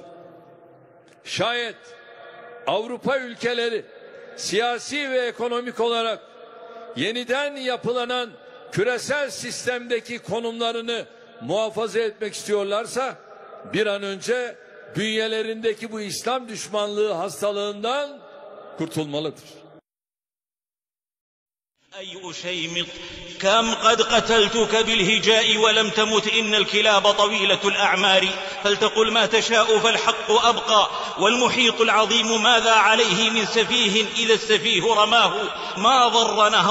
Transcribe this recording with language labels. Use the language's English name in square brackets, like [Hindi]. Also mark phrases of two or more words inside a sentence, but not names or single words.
[Turkish] Şayet Avrupa ülkeleri siyasi ve ekonomik olarak yeniden yapılanan küresel sistemdeki konumlarını muhafaza etmek istiyorlarsa bir an önce bünyelerindeki bu İslam düşmanlığı hastalığından kurtulmalıdır. [Arabic] أي أشيمط كم قد قتلتك بالهجاء ولم تمت إن الكلاب طويلة الأعمار فلتقل ما تشاء فالحق أبقى والمحيط العظيم ماذا عليه من سفيه إذا السفيه رماه ما ضر نهر